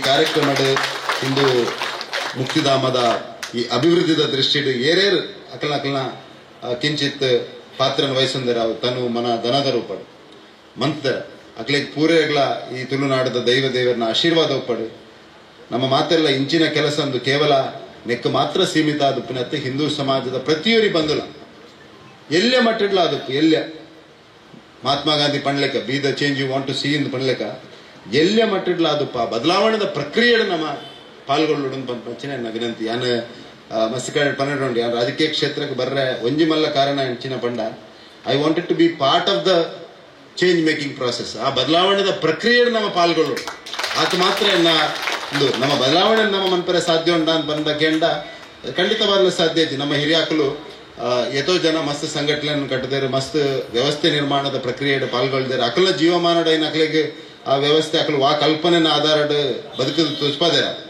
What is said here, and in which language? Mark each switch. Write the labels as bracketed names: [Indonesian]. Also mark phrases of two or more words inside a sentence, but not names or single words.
[Tulu] ಕಾರ್ಯಕ್ರಮದ ಹಿಂದೂ ಮುಕ್ತಿಧಾಮದ ಈ ಅಭಿವೃದ್ಧಿದ ದೃಷ್ಟಿ ಏರೇರು ಅಕಲ್ನ ಕಿಂಚಿತ್ ಪಾತ್ರನ ವಹಿಸಂದರ ತನು ಮನ ದನದ ರೂಪಡು ಮಂತರ ಅಕ್ಲಿಗೆ ಪೂರೆಗಳ ಈ ತುಳುನಾಡದ ದೇವರನ ಆಶೀರ್ವಾದ ಒಪ್ಪಡು ನಮ್ಮ ಮಾತೆಲ್ಲ ಇಂಚಿನ ಕೆಲಸ ಅಂದು ಕೇವಲ ನೆಕ್ಕ ಮಾತ್ರ ಸೀಮಿತ ಆದುಪ್ಪಿನತ್ತೆ ಹಿಂದೂ ಸಮಾಜದ ಪ್ರತಿಯೊರಿ ಬಂದುಲ ಎಲ್ಲೇ ಮಟ್ಟಿಡ್ಲ ಆದುಪ್ಪು ಎಲ್ಲೇ ಮಹಾತ್ಮ ಗಾಂಧಿ ಪಣ್ಲೆಕ [English] be the change you want to see [Tulu] ಇಂದು ಪಣ್ಲೆಕ ಎಲ್ಲೇ ಮಟ್ಟಿಡ್ಲ ಆದುಪ್ಪ ಬದಲಾವಣೆದ ಪ್ರಕ್ರಿಯೆ ನಮ್ಮ ಪಾಲ್ಗೊಳ್ಳುಡು ಪಂಚಿನ ನನ್ನ ವಿನಂತಿ ಯಾನು ಮಸ್ತ್ ಕಡೆ ಪನ್ನೆರಡು ಯಾರು ರಾಜಕೀಯ ಕ್ಷೇತ್ರಕ್ಕೆ ಬರ್ರೆ ಒಂಜಿ ಮಲ್ಲ ಕಾರಣ ಹೆಂಚಿನ ಪಂಡ [English] I wanted to be part of the change making process [Tulu] ಆ ಬದಲಾವಣೆದ ಪ್ರಕ್ರಿಯೆ ನಮ್ಮ ಪಾಲ್ಗೊಳ್ಳುಡು ಆತ ಮಾತ್ರ ನಮ್ಮ ಬದಲಾವಣೆ ನಮ್ಮ ಮನ್ಪರೆ ಸಾಧ್ಯ ಉಂಡ ಅಂತ ಬಂದ ಕೆಂಡ [Kannada] ಖಂಡಿತವಾಗಲೂ ಸಾಧ್ಯ ಐತಿ [Tulu] ನಮ್ಮ ಹಿರಿಯಾಕಲು ಎಷ್ಟೋ ಜನ ಮಸ್ತ್ ಸಂಘಟನೆಯನ್ನು ಕಟ್ಟದೇರು ಮಸ್ತ್ ವ್ಯವಸ್ಥೆ ನಿರ್ಮಾಣದ ಪ್ರಕ್ರಿಯೆ ಪಾಲ್ಗೊಳ್ದೇರು ಅಕಲ ಜೀವಮಾನದ ಏನು ಅಕಲಿಗೆ ಆ ವ್ಯವಸ್ಥೆ ಅಕಲು ಆ ಕಲ್ಪನೆನ ಆಧಾರ ಬದುಕದು ತುಸ್ಪಾದೇರ